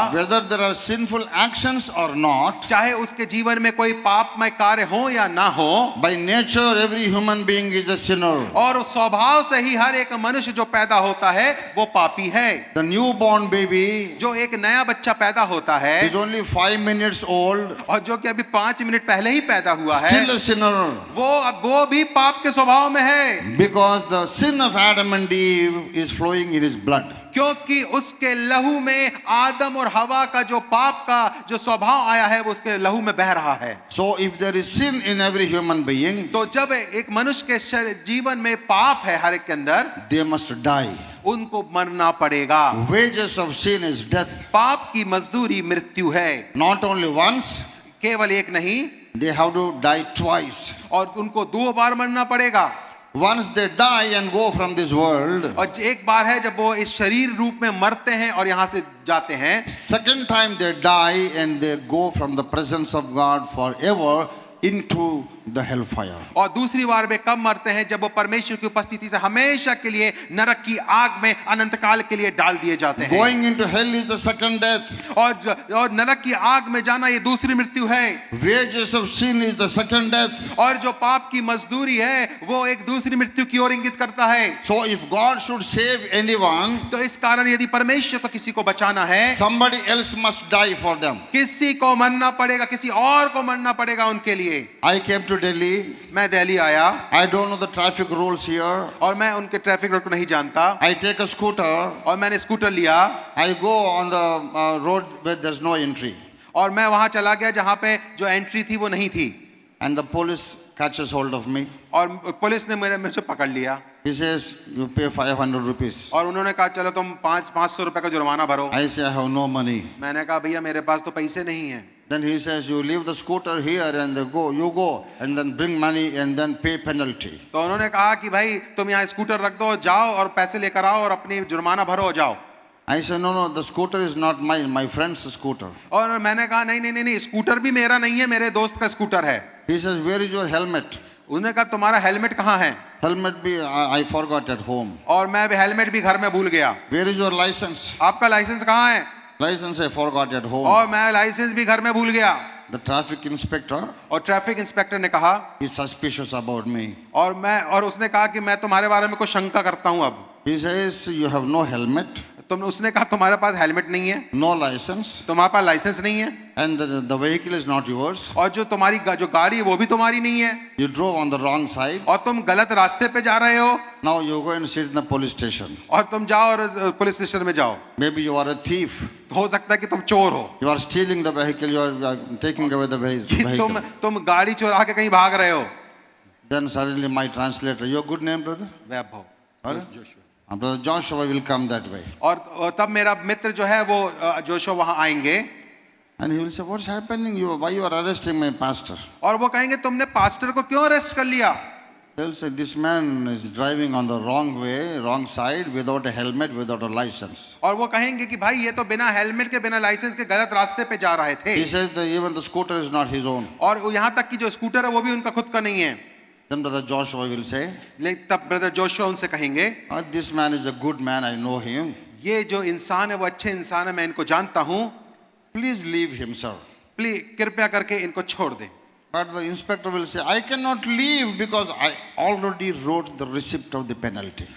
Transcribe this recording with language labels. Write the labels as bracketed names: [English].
[English] Whether there are sinful actions or not, [Hindi] चाहे उसके जीवन में कोई पापमय कार्य हो या ना हो, [English] by nature every human being is a sinner. [Hindi] और स्वभाव से ही हर एक मनुष्य जो पैदा होता है वो पापी है। [English] The newborn baby [Hindi] जो एक नया बच्चा पैदा होता है [English] is only 5 minutes old, [Hindi] और जो कि अभी 5 मिनट पहले ही पैदा हुआ है, [English] still a sinner. [Hindi] वो भी पाप के स्वभाव में है। [English] Because the sin of Adam and Eve is flowing in his blood. [Hindi] क्योंकि उसके लहू में आदम और हवा का जो पाप का जो स्वभाव आया है वो उसके लहू में बह रहा है। [English] So if there is sin in every human being, [Hindi] तो जब एक मनुष्य के जीवन में पाप है हर एक के अंदर, [English] they must die. [Hindi] उनको मरना पड़ेगा। [English] Wages of sin is death. [Hindi] पाप की मजदूरी मृत्यु है। [English] Not only once, [Hindi] केवल एक नहीं, [English] they have to die twice. [Hindi] और उनको 2 बार मरना पड़ेगा। [English] Once they die and go from this world, [Hindi] और एक बार है जब वो इस शरीर रूप में मरते हैं और यहाँ से जाते हैं। [English] second time they die and they go from the presence of God forever into the hellfire. [Hindi] और दूसरी बार वे कब मरते हैं? जब वो परमेश्वर की उपस्थिति से हमेशा के लिए नरक की आग में अनंत काल के लिए डाल दिए जाते हैं। [English] Going into hell is the second death. [Hindi] और नरक की आग में जाना ये दूसरी मृत्यु है। [English] Wages of sin is the second death. [Hindi] और जो पाप की मजदूरी है वो एक दूसरी मृत्यु की ओर इंगित करता है। [English] So if God should save anyone, [Hindi] तो इस कारण यदि परमेश्वर को किसी को बचाना है, [English] somebody else must die for them. [Hindi] किसी को मरना पड़ेगा, किसी और को मरना पड़ेगा उनके लिए। [English] I came to Delhi. [Hindi] मैं दिल्ली आया। [English] I don't know the traffic rules here. [Hindi] और मैं उनके ट्रैफिक रूल को नहीं जानता। [English] I take a scooter. [Hindi] और मैंने स्कूटर लिया। [English] I go on the road where there's no entry. [Hindi] और मैं वहां चला गया जहां पे जो एंट्री थी वो नहीं थी। [English] And the police catches hold of me. [Hindi] और पुलिस ने मुझे पकड़ लिया। [English] He says, you pay 500 rupees. [Hindi] और उन्होंने कहा चलो तुम 500 रुपए का जुर्माना भरो। [English] I say, I have no money. [Hindi] मैंने कहा भैया मेरे पास तो पैसे नहीं है। [English] Then he says, you leave the scooter here and you go and then bring money and then pay penalty. [Hindi] तो उन्होंने कहा कि भाई तुम यहाँ स्कूटर रख दो, जाओ और पैसे लेकर आओ और अपनी जुर्माना भरो जाओ। [English] I said, no, the scooter is not mine, my friend's scooter. [Hindi] और मैंने कहा नहीं, स्कूटर भी मेरा नहीं है, मेरे दोस्त का स्कूटर है। [English] He says, where is your helmet? [Hindi] उन्होंने कहा तुम्हारा हेलमेट कहाँ है? [English] Helmet be I forgot at home. [Hindi] और मैं हेलमेट भी घर में भूल गया। [English] Where is your license? [Hindi] आपका लाइसेंस कहाँ है? [English] License I forgot at home. [Hindi] और मैं लाइसेंस भी घर में भूल गया। [English] The traffic inspector [Hindi] और ट्रैफिक इंस्पेक्टर ने कहा [English] is suspicious about me. [Hindi] और उसने कहा कि मैं तुम्हारे बारे में कुछ शंका करता हूं अब। [English] He says, you have no helmet. [Hindi] उसने कहा तुम्हारे पास हेलमेट नहीं है, [English] no license, [Hindi] तुम्हारे पास लाइसेंस नहीं है, [English] and the vehicle is not yours. [Hindi] और जो तुम्हारी जो गाड़ी है वो भी तुम्हारी नहीं है, [English] You drove on the wrong side. [Hindi] और तुम गलत रास्ते पे जा रहे हो, [English] Now you go and sit in the police station. [Hindi] और तुम जाओ और पुलिस स्टेशन में जाओ। [English] Maybe you are a thief. [Hindi] हो सकता है कि तुम चोर हो, [English] You are stealing the vehicle. You are taking away the [Hindi] कि [English] vehicle. [Hindi] तुम गाड़ी चुरा के कहीं भाग रहे हो। [English] Then suddenly my translator, your good name, brother? [Hindi] Vaibhav, [English] Pardon? Brother Joshua will come that way. [Hindi] और तब मेरा मित्र जो है वो जोशुआ वहां आएंगे, [English] And he will say, what's happening? Why you are arresting my pastor? [Hindi] और वो कहेंगे तुमने पास्टर को क्यों अरेस्ट कर लिया? [English] They will say, this man is driving on the wrong way, wrong side, without a helmet, without a license. [Hindi] और वो कहेंगे कि भाई ये तो बिना हेलमेट के, बिना लाइसेंस के गलत रास्ते पे जा रहे थे। [English] He says that even the scooter is not his own. [Hindi] और यहाँ तक कि जो स्कूटर है वो भी उनका खुद का नहीं है। [English] Then Brother Joshua will say, [Hindi] लेकिन तब ब्रदर जोशुआ उनसे कहेंगे, [English] this man is a good man, I know him. [Hindi] ये जो इंसान है वो अच्छे इंसान है, मैं इनको जानता हूँ, [English] Please leave him, sir. [Hindi] Please कृपया करके इनको छोड़ दें। [English] But the inspector will say, I cannot leave because I already wrote the receipt of the penalty.